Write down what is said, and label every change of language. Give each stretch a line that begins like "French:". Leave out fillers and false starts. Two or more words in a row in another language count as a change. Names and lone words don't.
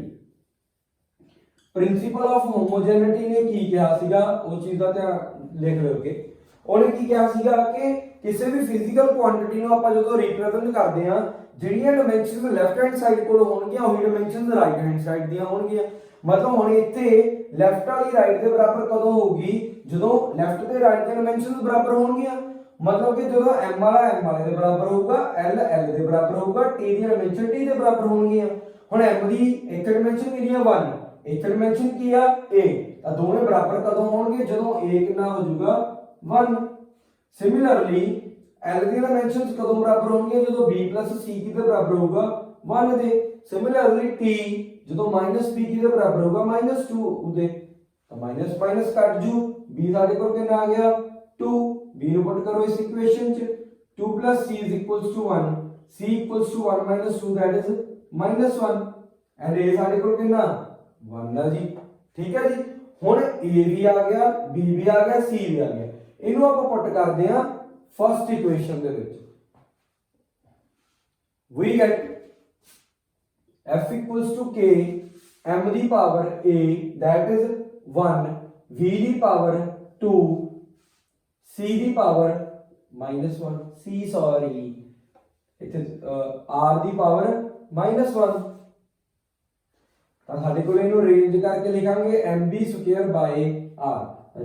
English: principle of homogeneity
Punjabi: ਨੇ ਕੀ ਕਿਹਾ ਸੀਗਾ, ਉਹ ਚੀਜ਼ ਦਾ ਧਿਆਨ ਲਿਖ ਲਿਓ ਕਿ ਉਹਨੇ ਕੀ ਕਿਹਾ ਸੀਗਾ ਕਿ ਕਿਸੇ ਵੀ
English: physical quantity
Punjabi: ਨੂੰ ਆਪਾਂ ਜਦੋਂ ਰਿਪਰੈਜ਼ੈਂਟ ਕਰਦੇ ਆ, ਜਿਹੜੀਆਂ
English: dimensions left hand side
Punjabi: ਕੋਲ ਹੋਣਗੀਆਂ ਉਹੀ
English: dimensions right hand side
Punjabi: ਦੀਆਂ ਹੋਣਗੀਆਂ। ਮਤਲਬ ਹੁਣ ਇੱਥੇ ਲੈਫਟ ਵਾਲੀ ਰਾਈਟ ਦੇ ਬਰਾਬਰ ਕਦੋਂ ਹੋਊਗੀ, ਜਦੋਂ ਲੈਫਟ ਤੇ ਰਾਈਟ ਦੀਆਂ ਡਾਈਮੈਂਸ਼ਨਸ ਬਰਾਬਰ ਹੋਣਗੀਆਂ।
Hindi: मतलब कि जो
Punjabi: m वाला m वाले ਦੇ ਬਰਾਬਰ ਹੋਊਗਾ l l ਦੇ ਬਰਾਬਰ ਹੋਊਗਾ t ਦੀ ਡਾਇਮੈਂਸ਼ਨ t ਦੇ ਬਰਾਬਰ ਹੋਣਗੀਆਂ। ਹੁਣ m ਦੀ ਇੱਕ ਡਾਇਮੈਂਸ਼ਨ ਕਿੰਨੀ ਆ 1, ਇੱਕ ਡਾਇਮੈਂਸ਼ਨ ਕੀ ਆ a, ਤਾਂ ਦੋਵੇਂ ਬਰਾਬਰ ਕਦੋਂ ਹੋਣਗੇ ਜਦੋਂ a ਕਿੰਨਾ ਹੋ ਜਾਊਗਾ 1। ਸਿਮਿਲਰਲੀ l ਦੀ ਡਾਇਮੈਂਸ਼ਨਸ ਕਦੋਂ ਬਰਾਬਰ ਹੋਣਗੀਆਂ ਜਦੋਂ b c ਕਿਹਦੇ ਬਰਾਬਰ ਹੋਊਗਾ 1 ਦੇ। ਸਿਮਿਲਰਲੀ t ਜਦੋਂ -b ਕਿਹਦੇ ਬਰਾਬਰ ਹੋਊਗਾ -2 ਉਹਦੇ, ਤਾਂ ਮਾਈਨਸ ਮਾਈਨਸ ਕੱਟ ਜੂ, b ਸਾਡੇ ਕੋਲ ਕਿੰਨਾ ਆ ਗਿਆ 2, b ਨੂੰ ਪੁੱਟ ਕਰੋ ਇਸ ਇਕੁਏਸ਼ਨ ਚ 2
English: c is equals to 1, c equals to 1 minus 2 that is -1 and
Punjabi: a ਸਾਡੇ ਕੋਲ ਕਿੰਨਾ 1 ਆ ਜੀ। ਠੀਕ ਹੈ ਜੀ। ਹੁਣ a ਵੀ ਆ ਗਿਆ, b ਵੀ ਆ ਗਿਆ, c ਵੀ ਆ ਗਿਆ, ਇਹਨੂੰ ਆਪਾਂ ਪੁੱਟ ਕਰਦੇ ਆ ਫਰਸਟ ਇਕੁਏਸ਼ਨ ਦੇ ਵਿੱਚ।
English: we get f equals to k m
Punjabi: ਦੀ ਪਾਵਰ a that is 1, v ਦੀ ਪਾਵਰ 2, c ਦੀ ਪਾਵਰ -1, c ਸੌਰੀ ਇੱਥੇ r ਦੀ ਪਾਵਰ -1, ਤਾਂ ਸਾਡੇ ਕੋਲ ਇਹਨੂੰ ਰੇਂਜ ਕਰਕੇ ਲਿਖਾਂਗੇ mb² r।